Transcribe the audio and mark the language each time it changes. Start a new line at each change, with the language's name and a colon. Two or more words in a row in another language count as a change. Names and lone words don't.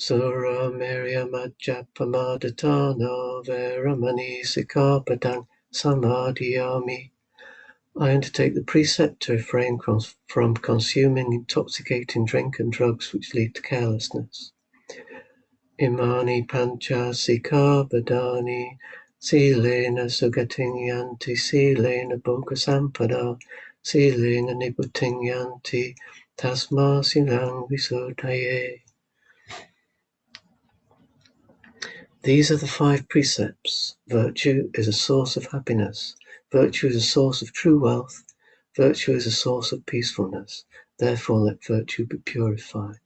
Pali: Sura Merya Majjapamadhatana Veramani Sikkhapadang Samadhiyami.
English: I undertake the precept to refrain from consuming intoxicating drink and drugs which lead to carelessness.
Pali: Imani pancha sikkhapadani silena sugating yanti silena bhoga sampada silena nibbutting yanti tasma silang visuddhaye.
English: These are the 5 precepts. Virtue is a source of happiness. Virtue is a source of true wealth. Virtue is a source of peacefulness. Therefore let virtue be purified.